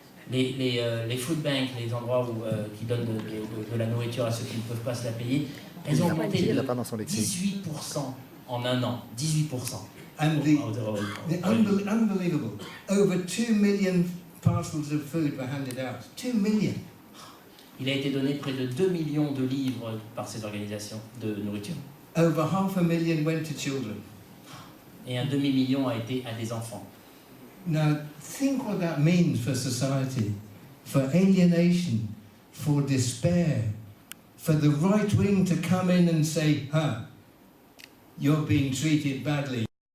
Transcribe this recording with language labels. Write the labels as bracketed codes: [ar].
[fr] Les food banks, les endroits qui donnent de la nourriture à ceux qui ne peuvent pas se la payer, elles ont augmenté de 18% en un an. 18%. [en] And unbelievable. Over 2 million parcels of food were handed out. 2 million. [fr] Il a été donné près de 2 millions de livres par ces organisations de nourriture. [en] Over 500,000 went to children. [fr] Et un demi-million a été à des enfants. [en] Now, think what that means for society, for alienation, for despair, for the right wing to come in and say, you're being treated badly.